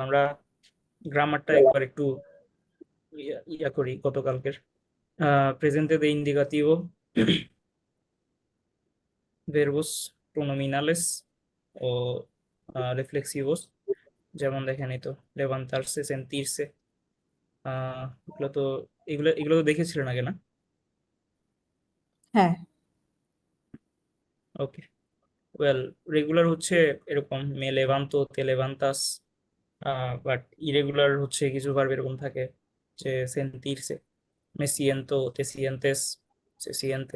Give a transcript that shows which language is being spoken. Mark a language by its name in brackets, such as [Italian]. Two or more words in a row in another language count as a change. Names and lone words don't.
[Bangla] আমরা গ্রামারটা একবার একটু ইয়া করি গতকালকের। [Spanish] Presente de indicativo, verbos pronominales o reflexivos, [Bangla] যেমন দেখেন এই তো [Spanish] levantarse, sentirse, [Bangla] এগুলো তো এগুলো তো দেখেছিলেন আগে না? হ্যাঁ, ওকে, [English] well regular [Bangla] হচ্ছে এরকম [Spanish] me levanto te levantas, [English] but irregular [Bangla] হচ্ছে কিছু ভার্ব এরকম থাকে যে [Spanish] sentirse, me siento te sientes, se siente.